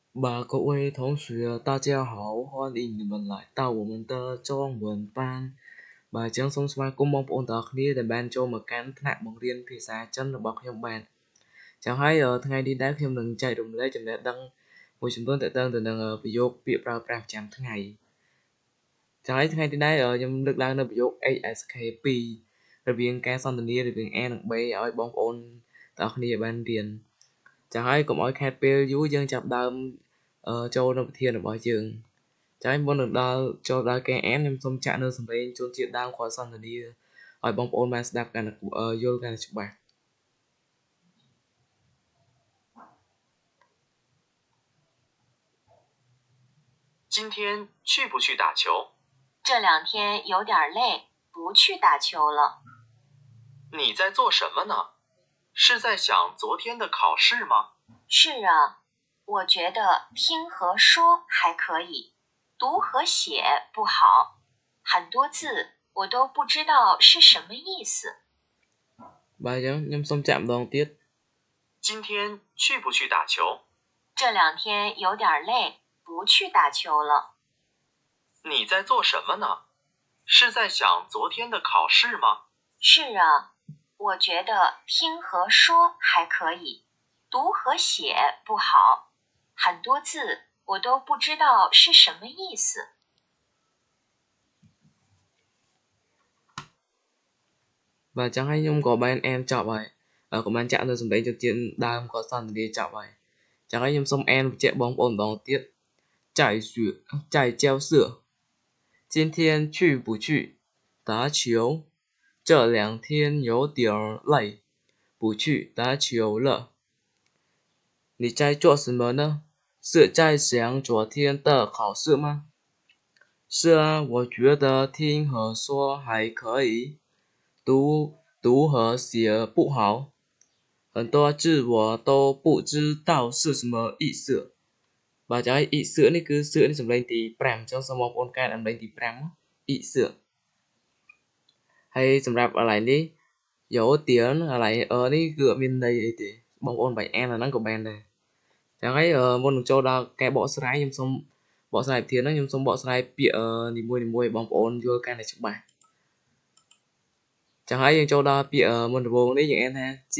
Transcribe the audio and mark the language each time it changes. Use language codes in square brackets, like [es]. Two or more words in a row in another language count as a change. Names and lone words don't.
[zh] 各位同学，大家好，欢迎你们来到我们的中文班 [km] បាទចឹងសូមស្វាគមន៍បងប្អូនទាំងអស់គ្នាដែលបានចូលមកកាន់ថ្នាក់បង្រៀន ភាសាចិនរបស់ខ្ញុំបាទចឹងហើយថ្ងៃនេះដែរខ្ញុំនឹងចែករំលែកចំណេះដឹងមួយចំនួនទាក់ទងទៅនឹងប្រយោគពា ក្យប្រើប្រាស់ប្រចាំថ្ងៃចឹងហើយថ្ងៃនេះដែរខ្ញុំលើកឡើងនៅប្រយោគ ASK2 រវាងការសន្ទនារវាង A និង B ឲ្យបងប្អូនទាំងអស់គ្នាបានរៀនចឹងហើយកុំឲ្យខាតពេលយូរយើងចាប់ដើមចូលនៅវិធានរបស់យើងចឹងមុននឹងចូលដល់ការអានខ្ញុំសូមចាក់នៅសំឡេងជួនជាដើមខសន្ទនាឲ្យបងប្អូនបានស្ដាប់កាន់យល់កាន់ច្បាស់ [zh] 今天去不去打球？这两天有点累，不去打球了。你在做什么呢？是在想昨天的考试吗？是啊，我觉得听和说还可以，读和写不好，很多字我都不知道是什么意思。 [km] បាទចឹងខ្ញុំសូមចាក់ម្ដងទៀត [zh] 今天去不去打球？这两天有点累，不去打球了。你在做什么呢？是在想昨天的考试吗？是啊，我觉得听和说还可以，读和写不好，很多字我都不知道是什么意思。 [km] បាទចឹងហើយខ្ញុំក៏បានអានចប់ហើយក៏បានចាក់នៅសំឡេងចូលទៀតដើមក៏សន្ទនាចប់ហើយចឹងហើយខ្ញុំសូមអានបញ្ជាក់បងប្អូនម្ដងទៀត [zh] 在教室今天去不去打球？这两天有点累，不去打球了。你在做什么呢？是在想昨天的考试吗？是啊，我觉得听和说还可以，读和写不好，很多字我都不知道是什么意思。 [km] បាទចឹងហើយអ៊ីសឿនេះគឺសឿនេះសំឡេងទី5អញ្ចឹងសូមបងប្អូនកាត់សំឡេងទី5អ៊ីសឿហើយសម្រាប់កន្លែងនេះយោទៀនកន្លែងនេះគឺអត់មានន័យអីទេបងប្អូនបាច់អានអាហ្នឹងក៏បានដែរចឹងហើយមុននឹងចូលដល់ការបកស្រាយខ្ញុំសូមបកស្រាយវិធានហ្នឹងខ្ញុំសូមបកស្រាយពាក្យនីមួយៗបងប្អូនយល់កាន់តែច្បាស់ចឹងហើយយើងចូលដល់ពាក្យមុនដំបូងនេះយើងអានថា